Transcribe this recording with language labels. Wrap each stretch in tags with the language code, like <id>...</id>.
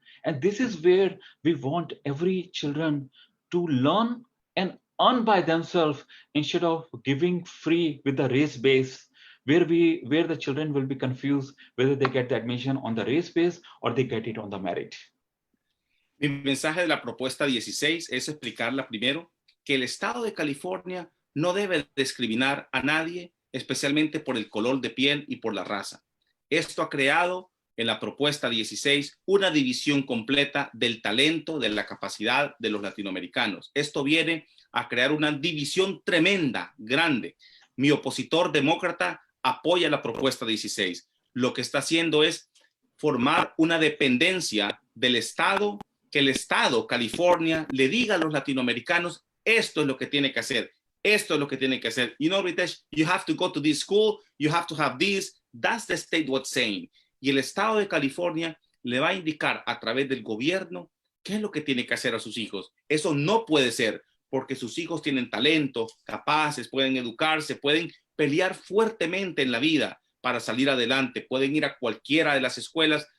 <en>And this is where we want every children to learn and earn by themselves, instead of giving free with the race base, where the children will be confused whether they get the admission on the race base or they get it on the merit.</en> <es>Mi mensaje de la propuesta 16 es explicarla primero que el estado de California no debe discriminar a nadie, especialmente por el color de piel y por la raza. Esto ha creado en la propuesta 16 una división completa del talento, de la capacidad de los latinoamericanos. Esto viene a crear una división tremenda, grande. Mi opositor demócrata apoya la propuesta 16. Lo que está haciendo es formar una dependencia del Estado, que el Estado, California, le diga a los latinoamericanos, esto es lo que tiene que hacer, esto es lo que tiene que hacer.</es> <en>You know, Ritesh, you have to go to this school, you have to have this. That's the state what's saying.</en> <es>Y el Estado de California le va a indicar a través del gobierno qué es lo que tiene que hacer a sus hijos. Eso no puede ser, porque sus hijos tienen talento, capaces, pueden educarse, pueden pelear fuertemente en la vida para salir adelante, pueden ir a cualquiera de las escuelas.</es>